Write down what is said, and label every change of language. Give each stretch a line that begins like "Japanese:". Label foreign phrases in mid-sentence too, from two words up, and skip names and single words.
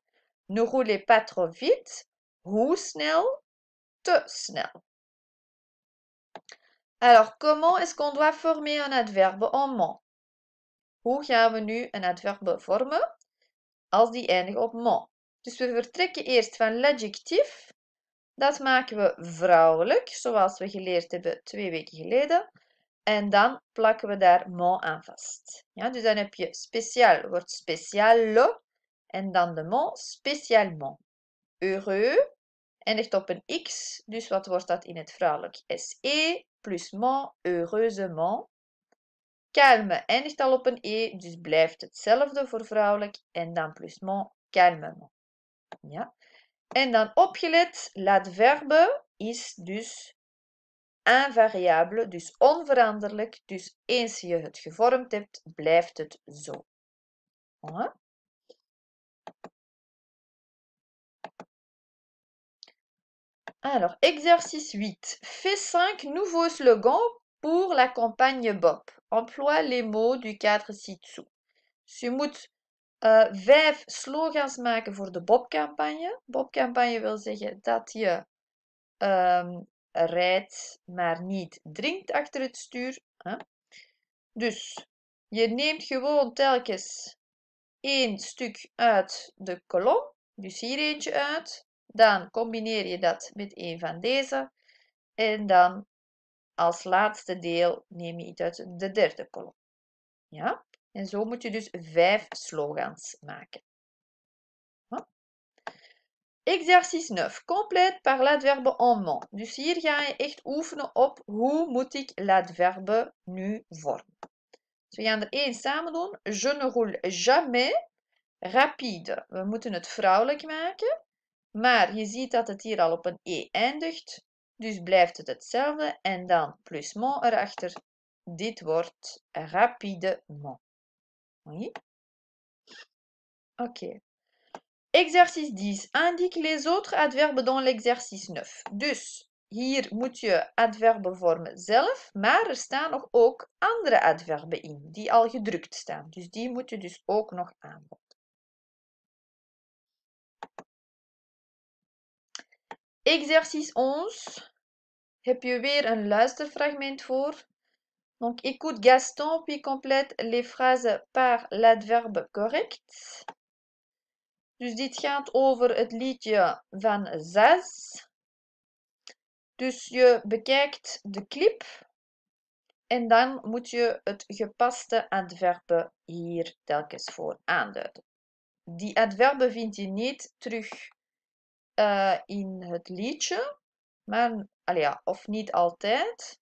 French: Ne roulez pas trop vite.
Dutch: Hoe snel? Te snel.
French: Alors, comment est-ce qu'on doit former un adverbe en ment?
Dutch: Hoe gaan we nu een adverbe vormen als die eindigt op ment? Dus we vertrekken eerst van l'adjectief. Dat maken we vrouwelijk, zoals we geleerd hebben 2 weken geleden. En dan plakken we daar ment aan vast. Ja, dus dan heb je speciaal, wordt speciale. En dan de ment, spécialement. Heureux eindigt op een x, dus wat wordt dat in het vrouwelijk?
French: SE plus ment, heureusement.
Dutch: Calme eindigt al op een e, dus blijft hetzelfde voor vrouwelijk. En dan plus ment, calmement. Ja. En dan opgelet, l'adverbe is dus invariable, dus onveranderlijk. Dus eens je het gevormd hebt, blijft het zo. Ja.
French: Alors, exercice 8. Fais 5 nouveaux slogans pour la campagne BOP. Emploie les mots du cadre ci-dessous.
Dutch: Dus je moet 5 slogans maken voor de BOP-campagne. BOP-campagne wil zeggen dat je rijdt, maar niet drinkt achter het stuur. Hè? Dus je neemt gewoon telkens 1 stuk uit de kolom. Dus hier eentje uit. Dan combineer je dat met een van deze. En dan als laatste deel neem je iets uit de derde kolom. Ja? En zo moet je dus 5 slogans maken.
French: Exercice 9. Complète par l'adverbe en ment.
Dutch: Dus hier ga je echt oefenen op hoe moet ik l'adverbe nu vormen. Dus we gaan er 1 samen doen.
French: Je ne roule jamais. Rapide.
Dutch: We moeten het vrouwelijk maken. Maar je ziet dat het hier al op een e eindigt. Dus blijft het hetzelfde. En dan plus ment erachter. Dit wordt rapidement. Oui?
French: Oké. Exercice 10. Indique les autres adverbes dans l'exercice 9.
Dutch: Dus hier moet je adverben vormen zelf, maar er staan nog ook andere adverben in, die al gedrukt staan. Dus die moet je dus ook nog aanvullen.
French: Exercice 11.
Dutch: Heb je weer een luisterfragment voor.
French: Donc, écoute Gaston, puis complète les phrases par l'adverbe correct.
Dutch: Dus dit gaat over het liedje van Zaz. Dus je bekijkt de clip en dan moet je het gepaste adverbe hier telkens voor aanduiden. Die adverben vind je niet terug in het liedje, maar, of niet altijd.